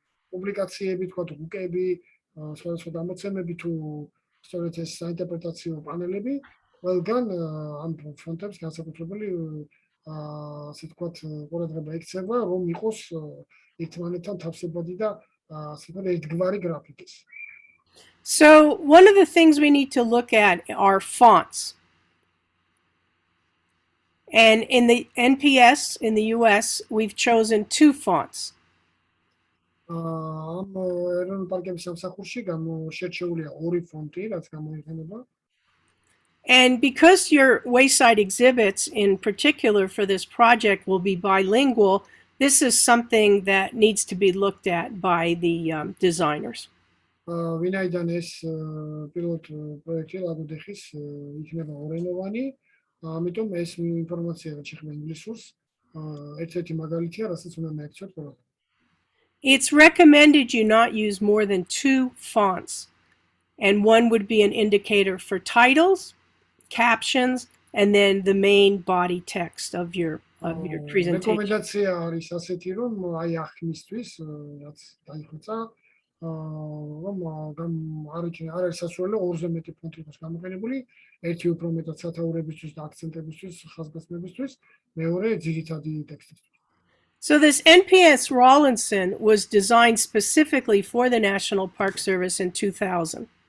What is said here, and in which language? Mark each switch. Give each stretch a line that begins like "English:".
Georgian: პუბლიკაციები, თქვა რუკები, სხვადასხვა გამოცემები თუ სწორედ ეს საინტერპრეტაციო პანელები, ყველგან ამ ფონტებს განსაკუთრებული ასე ვთქვათ ყურადღება ექცევა, რომ იყოს ერთმანეთთან თავსებადი და ასე ვთქვათ ერთგვარი გრაფიკის.
English: So one of the things we need to look at are fonts. And in the NPS in the US, we've chosen 2 fonts.
Georgian: ამ ეროვნულ პარკების სამსახურში შერჩეულია 2 ფონტი, რაც გამოიყენება.
English: And because your wayside exhibits in particular for this project will be bilingual, this is something that needs to be looked at by the designers.
Georgian: ვინაიდან ეს პილოტ პროექტი ლაგოდეხის იქნება ორენოვანი, ამიტომ ეს ინფორმაცია რაც შეეხება ინგლისურს, ერთ-ერთი მაგალითია, რასაც უნდა მიაქციოთ ყველამ.
English: It's recommended you not use more than 2 fonts, and one would be an indicator for titles, captions, and then the main body text of your presentation.
Georgian: რეკომენდაცია არის ასეთი, რომ აი ახმისთვის, რაც დაიხვეწა, რომ არ არის სასურველი 2-ზე მეტი ფონტი იყოს გამოყენებული, ერთი უფრო მეტად სათაურებისთვის და აქცენტებისთვის, ხაზგასმებისთვის, მეორე ძირითადი ტექსტისთვის.
English: So this NPS Rawlinson was designed specifically for the National Park Service in 2000.